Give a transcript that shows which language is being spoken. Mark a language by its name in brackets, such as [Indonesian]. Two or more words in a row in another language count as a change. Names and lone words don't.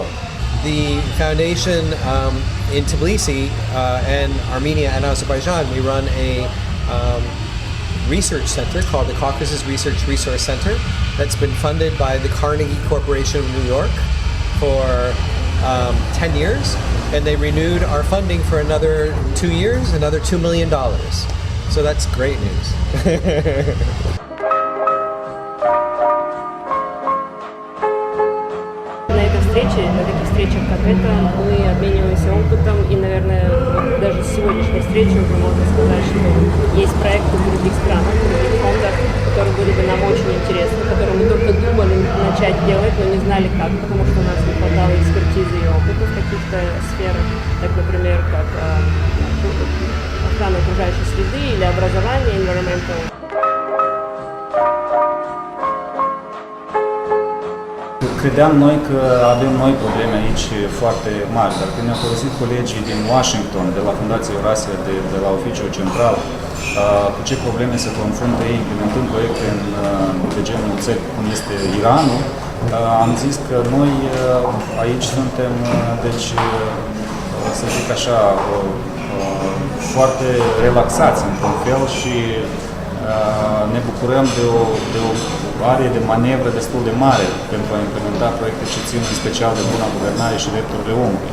[English] The foundation in Tbilisi and Armenia and Azerbaijan, we run a research center called the Caucasus Research Resource Center that's been funded by the Carnegie Corporation of New York for 10 years, and they renewed our funding for another 2 years, another $2 million. So that's great news. [Russian] На этой встрече встречах, как эта, мы обмениваемся опытом, и, наверное, даже с сегодняшней встречи уже можно сказать, что есть проекты в других странах, в других фондах, которые были бы нам очень интересны, которые мы только думали начать делать, но не знали как, потому что у нас не хватало экспертизы и опыта в каких-то сферах, так, например, как охрана окружающей среды или образование, [English] environmental. [Romanian] Credeam noi că avem noi probleme aici foarte mari, dar când ne-au folosit colegii din Washington, de la Fundația Eurasia, de la Oficiul Central, cu ce probleme se confruntă ei implementând proiecte de genul țări cum este Iranul, am zis că noi aici suntem, deci, să zic așa, foarte relaxați într-un fel și ne bucurăm de o arie de manevră destul de mare pentru a implementa proiecte ce țin în special de buna guvernare și drepturile omului.